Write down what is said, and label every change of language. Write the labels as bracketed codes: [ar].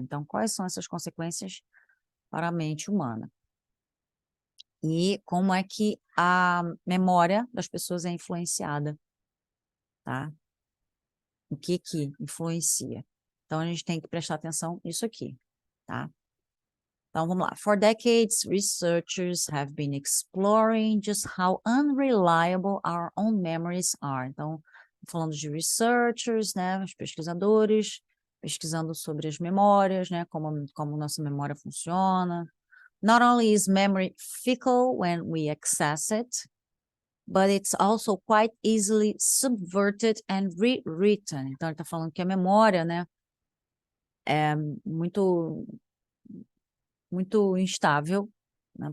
[pt] Então, quais são essas consequências para a mente humana? E como é que a memória das pessoas é influenciada, tá? O que que influencia? Então, a gente tem que prestar atenção nisso aqui, tá? Então, vamos lá. [en] For decades, researchers have been exploring just how unreliable our own memories are. [pt] Então, falando de researchers, né, os pesquisadores, pesquisando sobre as memórias, né, como nossa memória funciona. [en] Not only is memory fickle when we access it, but it's also quite easily subverted and rewritten. [pt] Então, ele está falando que a memória, né, é muito instável, né?